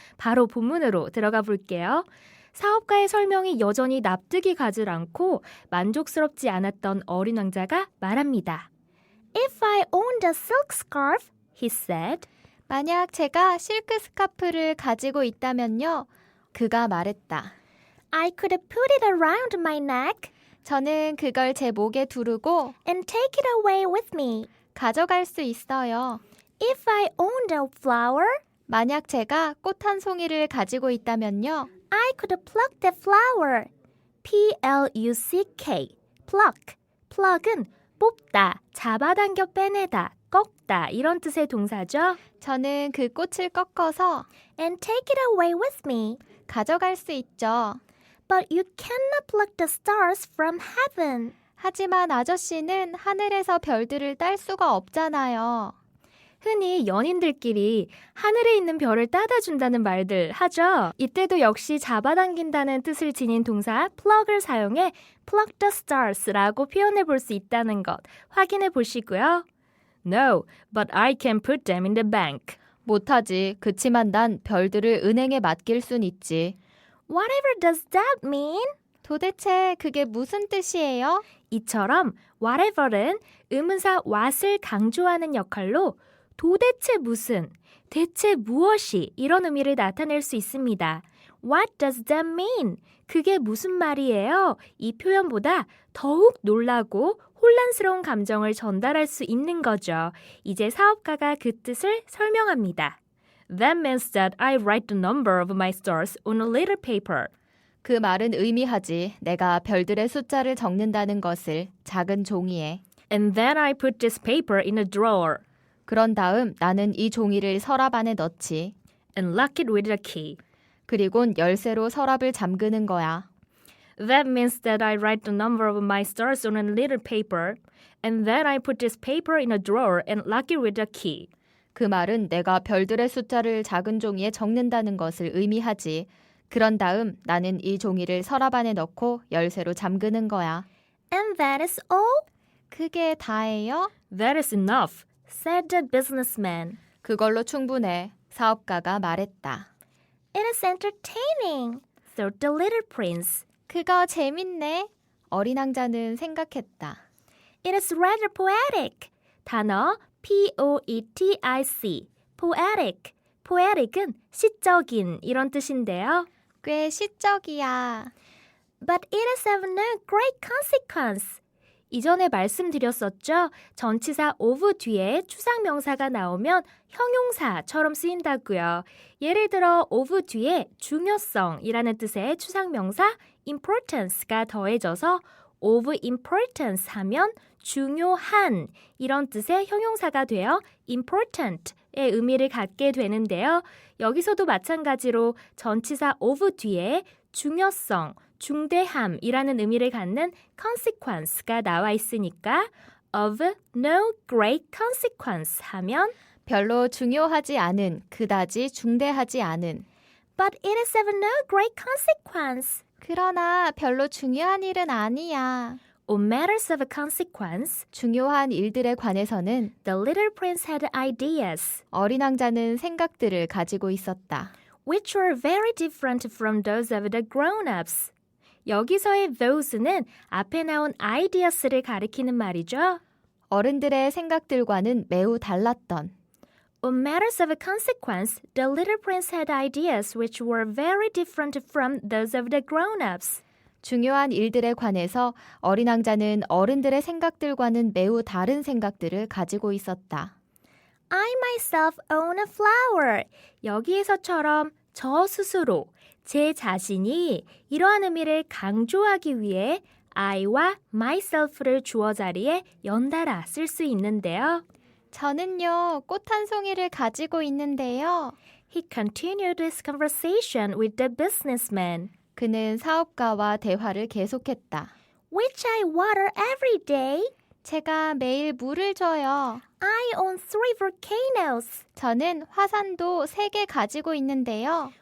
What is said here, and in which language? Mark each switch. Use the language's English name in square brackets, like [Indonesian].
[Korean] 바로 본문으로 들어가 볼게요. 사업가의 설명이 여전히 납득이 가질 않고 만족스럽지 않았던 어린 왕자가 말합니다. [English] If I owned a silk scarf, he said. [Korean] 만약 제가 실크 스카프를 가지고 있다면요. 그가 말했다. [English] I could put it around my neck [Korean] 저는 그걸 제 목에 두르고 [English] and take it away with me. [Korean] 가져갈 수 있어요. [English] If I owned a flower, [Korean] 만약 제가 꽃 한 송이를 가지고 있다면요. [English] I could pluck that flower. P-L-U-C-K. pluck. [Korean] pluck은 뽑다, 잡아당겨 빼내다, 꺾다 이런 뜻의 동사죠. 저는 그 꽃을 꺾어서 [English] And take it away with me. [Korean] 가져갈 수 있죠. [English] But you cannot pluck the stars from heaven. [Korean] 하지만 아저씨는 하늘에서 별들을 딸 수가 없잖아요. 흔히 연인들끼리 하늘에 있는 별을 따다 준다는 말들 하죠. 이때도 역시 잡아당긴다는 뜻을 지닌 동사 pluck을 사용해 [English] pluck the stars [Korean] 라고 표현해 볼 수 있다는 것 확인해 보시고요. [English] No, but I can put them in the bank. [Korean] 못하지. 그치만 난 별들을 은행에 맡길 순 있지. [English] Whatever does that mean? [Korean] 도대체 그게 무슨 뜻이에요? 이처럼 whatever는 의문사 what을 강조하는 역할로 도대체 무슨, 대체 무엇이 이런 의미를 나타낼 수 있습니다. [English] What does that mean? [Korean] 그게 무슨 말이에요? 이 표현보다 더욱 놀라고 혼란스러운 감정을 전달할 수 있는 거죠. 이제 사업가가 그 뜻을 설명합니다. [English] That means that I write the number of my stars on a little paper. [Korean] 그 말은 의미하지. 내가 별들의 숫자를 적는다는 것을 작은 종이에. [English] And then I put this paper in a drawer [Korean] 그런 다음 나는 이 종이를 서랍 안에 넣지. [English] and lock it with a key. [Korean] 그리곤 열쇠로 서랍을 잠그는 거야. [English] That means that I write the number of my stars on a little paper, and then I put this paper in a drawer and lock it with a key. [Korean] 그 말은 내가 별들의 숫자를 작은 종이에 적는다는 것을 의미하지. 그런 다음 나는 이 종이를 서랍 안에 넣고 열쇠로 잠그는 거야. [English] And that is all? [Korean] 그게 다예요? [English] That is enough. Said the businessman. [Korean] 그걸로 충분해. 사업가가 말했다. [English] It is entertaining, thought the little prince. [Korean] 그거 재밌네. 어린 왕자는 생각했다. [English] It is rather poetic. [Korean] 단어 P-O-E-T-I-C. poetic. poetic은 시적인 이런 뜻인데요. 꽤 시적이야. [English] But it is of no great consequence. [Korean] 이전에 말씀드렸었죠. 전치사 of 뒤에 추상명사가 나오면 형용사처럼 쓰인다고요. 예를 들어 of 뒤에 중요성이라는 뜻의 추상명사 importance가 더해져서 [English] of importance [Korean] 하면 중요한 이런 뜻의 형용사가 되어 important의 의미를 갖게 되는데요. 여기서도 마찬가지로 전치사 of 뒤에 중요성, 중대함이라는 의미를 갖는 consequence가 나와 있으니까 [English] of no great consequence [Korean] 하면 별로 중요하지 않은, 그다지 중대하지 않은. [English] But it is of no great consequence. [Korean] 그러나 별로 중요한 일은 아니야. [English] On matters of consequence, [Korean] 중요한 일들에 관해서는 [English] the little prince had ideas, [Korean] 어린 왕자는 생각들을 가지고 있었다. [English] which were very different from those of the grown-ups. [Korean] 여기서의 those는 앞에 나온 ideas를 가리키는 말이죠. 어른들의 생각들과는 매우 달랐던. [English] On matters of consequence, the little prince had ideas which were very different from those of the grown-ups. [Korean] 중요한 일들에 관해서 어린 왕자는 어른들의 생각들과는 매우 다른 생각들을 가지고 있었다. [English] I myself own a flower. [Korean] 여기에서처럼 저 스스로, 제 자신이 이러한 의미를 강조하기 위해 I와 myself를 주어 자리에 연달아 쓸 수 있는데요. 저는요, 꽃 한 송이를 가지고 있는데요. [English] He continued his conversation with the businessman, [Korean] 그는 사업가와 대화를 계속했다. [English] which I water every day. [Korean] 제가 매일 물을 줘요. [English] I own 3 volcanoes, [Korean] 저는 화산도 3개 가지고 있는데요.